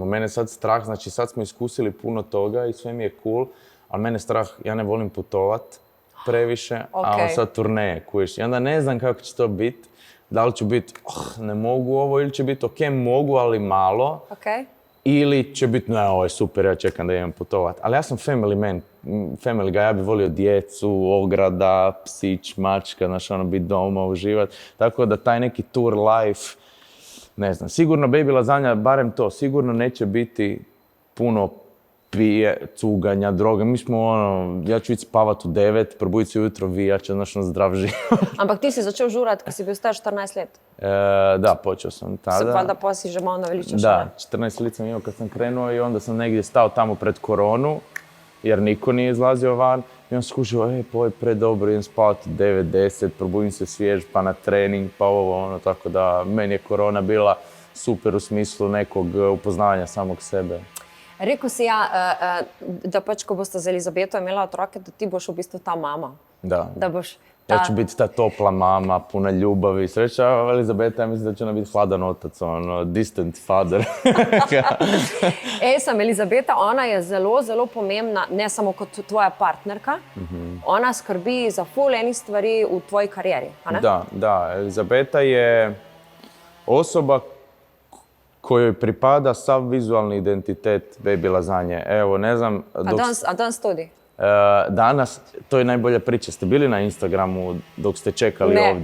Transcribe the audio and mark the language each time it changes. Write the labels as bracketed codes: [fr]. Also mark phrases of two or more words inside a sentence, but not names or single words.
[hr] Mene sad strah, znači sad smo iskusili puno toga i sve mi je cool, ali mene strah, ja ne volim putovat previše, a sad turneje, kuješ. I onda ne znam kako će to biti. Da li ću biti, ne mogu ovo, ili će biti mogu, ali malo. Ili će biti, ne, ovo je super, ja čekam da idem putovat. Ali ja sam [en] family man, family guy, [hr] ja bih volio djecu, ograda, psić, mačka, znaš, biti doma, uživat. Tako da taj neki [en] tour life, [hr] ne znam, sigurno Baby Lasagna, barem to, sigurno neće biti puno cuganja, droge. Mi smo ja ću ići spavat u 9, probuditi se ujutro vijača, znaš, zdrav život. [sl] Ampak ti si začel žurat, kad si bil star 14 let? [hr] Da, počeo sam tada. [sl] Pa da poslije že malo naveličaš. [hr] Da, 14 let sam imao kad sam krenuo i onda sam negdje stao tamo pred koronu, jer niko nije izlazio van. I on skušao, ovo je predobro, idem spavati 9, 10, probudim se svjež, pa na trening, pa ovo, tako da meni je korona bila super u smislu nekog upoznavanja samog sebe. [sl] Rekel si da pač, ko boste z Elizabeto imela otroke, da ti boš v bistvu ta mama. [hr] Da. [sl] Da boš [hr] ja ću biti ta topla mama, puna ljubavi. Sreća, Elizabeta, ja mislim da će ona biti hladan otac, [en] distant father. [sl] Sam Elizabeta, ona je zelo, zelo pomembna, ne samo kot tvoja partnerka. Ona skrbi za ful enih stvari v tvoji karieri, a ne? [hr] Da. Elizabeta je osoba kojoj pripada sav vizualni identitet Baby Lasagne. Evo, ne znam... [sl] A danas tudi? [hr] Danas, to je najbolja priča. Ste bili na Instagramu dok ste čekali ovdje?